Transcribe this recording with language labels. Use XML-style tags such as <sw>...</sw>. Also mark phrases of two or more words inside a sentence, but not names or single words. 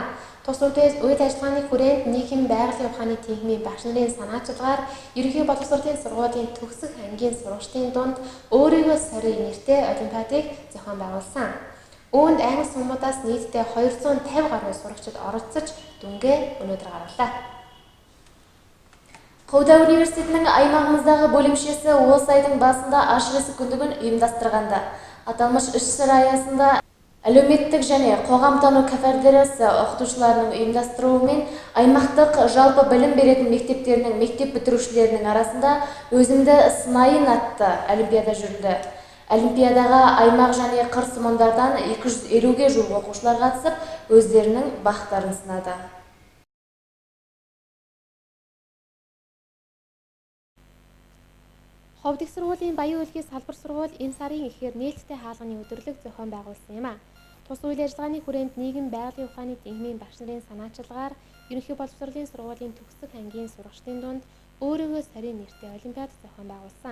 <mn>Тус үйл ажиллагааны хүрээнд нийгэм байгалийн ухааны тэнхимийн багш нарын санаачилгаар ерөнхий боловсролын сургуулийн төгсөх ангийн сурагчдын дунд өөрийгөө сорьё нэртэй олимпиадыг зохион байгуулсан. Үүнд аймаг суммуудаас нийтдээ 250 гаруй сурагчид оролцож дүнгээ өнөөдөр гаргалаа.</mn> <kk>Ковда университетінің аймағымыздағы бөлімшесі осы айдың басында ашық күндігін ұйымдастырғанда. Аталмыш іс-шара аясында әлеуметтік және қоғамтану кафедрасы оқытушыларының ұйымдастыруымен аймақтық жалпы білім беретін мектептерінің мектеп бітірушілерінің арасында өзімді сынайын атты олимпиада жүрілді. Олимпиадаға аймақ және қыр сымандардан 250-ге жуық оқушылар қатысып, өздерінің бақтарын сынады.</kk> <mn>Ховд их сургуулийн Баян улгийн салбар сургууль энэ сарын эхээр нээлттэй хаалганы удирлаг зохион байгуулсан юм а. Тус үйл ажиллагааны хүрээнд нийгэм байгалийн ухааны тэнхимийн багш нарын санаачилгаар ерөнхий боловсролын сургуулийн төгсөх ангийн сурагчдын дунд өөрийгөө сорьё нэртэй олимпиад зохион байгуулсан.</mn>